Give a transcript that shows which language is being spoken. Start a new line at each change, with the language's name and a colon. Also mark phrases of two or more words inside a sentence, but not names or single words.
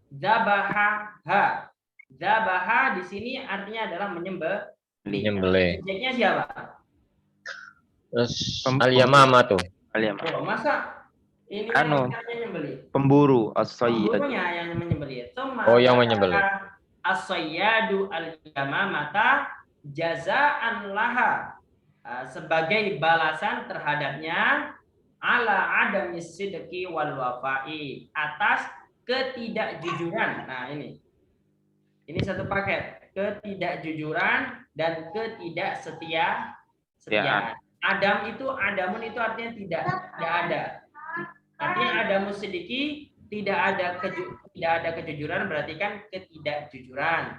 Indonesian: Dzabaha di sini artinya adalah menyembelih. Menyembelih. Subjeknya siapa? Terus al-yamama tuh. Oh, masa ini Anu, yang nyembelih? Pemburu as-sayyad. Pemburunya yang menyembelih. Oh, yang menyembelih.
Arabic: الصيادُ اليمامةَ جزاءً لها.
Indonesian: Sebagai balasan terhadapnya
Arabic: على عدم صدق والوفاء,
Indonesian: atas ketidakjujuran. Nah, ini satu paket, ketidakjujuran dan ketidaksetiaan. Adamun itu artinya tidak ada. Artinya
Arabic: عدم الصدق
Indonesian: tidak ada kejujuran, berarti kan ketidakjujuran.